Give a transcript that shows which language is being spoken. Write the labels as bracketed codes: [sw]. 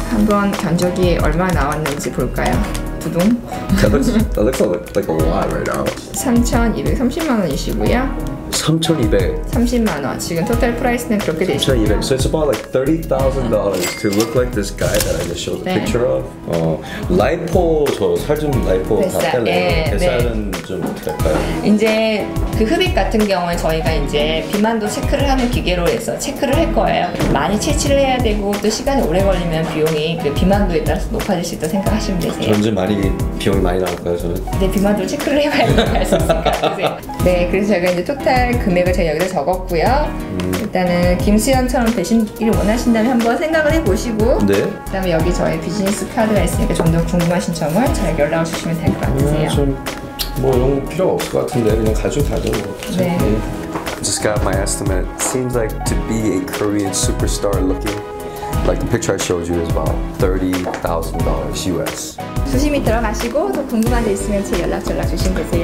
[ko] 한번 견적이 얼마 나왔는지 볼까요? 두둥. [en] That looks like a lot right now. [ko] 3,230만 원이시고요. 3,200. 30만 원. 지금 토탈 프라이스는 그렇게 돼 있어요. 3,200. [en] So it's about like $30,000 to look like this guy that I just showed the [ko] 네. [en] picture of. [ko] 라이포 저 살 좀 라이포 다 뱃살, 뗄래요. 네, 뱃살은 좀 어떻게 할까요? 이제 그 흡입 같은 경우에 저희가 이제 비만도 체크를 하는 기계로 해서 체크를 할 거예요. 많이 채취를 해야 되고 또 시간이 오래 걸리면 비용이 그 비만도에 따라서 높아질 수 있다고 생각하시면 되세요. 전좀 비용이 많이 나올까요, 저는? 네, 비만도 체크를 해봐야 알 수 있을 것 같으세요. 네, 그래서 저희가 이제 토탈 금액을 제가 여기다 적었고요. 일단은 김수현처럼 되시기를 원하신다면 한번 생각을 해보시고 네. 그다음에 여기 저희 비즈니스 카드가 있으니까 좀 더 궁금하신 점을 저에게 연락을 주시면 될 것 같으세요. 뭐 이런 거 필요가 없을 것 같은데 그냥 가지고 가죠. 뭐. 네. [en] Just got my estimate. Seems like to be a Korean superstar looking, like the picture I showed you is about $30,000 US. [ko] 조심히 들어가시고 더 궁금한 데 있으면 제 연락 주시면 되세요.